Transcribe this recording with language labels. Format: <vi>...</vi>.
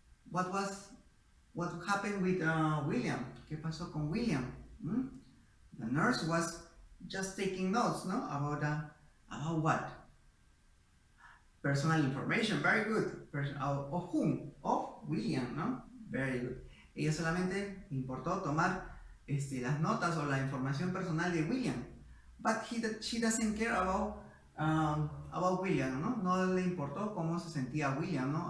<en>What happened with William?</en> <es>¿Qué pasó con William?</es> <en>The nurse was just taking notes, no? About what? Personal information, very good. Of whom? Of William, no? Very good.</en> <es>Ella solamente importó tomar las notas o la información personal de William.</es> <en>But she doesn't care about William, ¿no?</en> <es>No le importó cómo se sentía William, ¿no?</es>